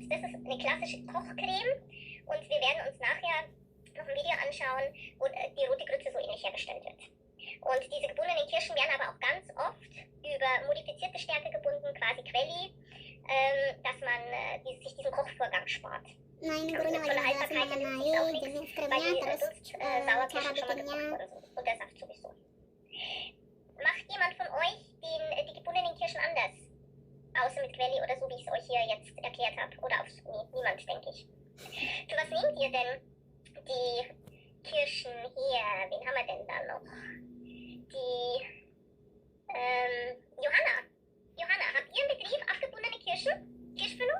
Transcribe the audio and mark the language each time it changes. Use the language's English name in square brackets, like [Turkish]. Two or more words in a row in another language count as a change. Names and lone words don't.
[German] Das ist eine klassische Kochcreme und wir werden uns nachher noch ein Video anschauen, wo die rote Grütze so ähnlich hergestellt wird. Und diese gebundenen Kirschen werden aber auch ganz oft über modifizierte Stärke gebunden, quasi Quelli, dass man sich diesen Kochvorgang spart. [Indonesian] Nah ini gurunya lagi ngejelasin mengenai jenis kremnya, terus cara bikinnya. [German] Und der Saft sowieso. Macht jemand von euch die gebundenen Kirschen anders? Außer mit Quelli oder so, wie ich es euch hier jetzt erklärt habe. Oder niemand, denke ich. Für was nehmt ihr denn die Kirschen hier? Wen haben wir denn da noch? Die Johanna, habt ihr im Betrieb abgebundene Kirschfüllung?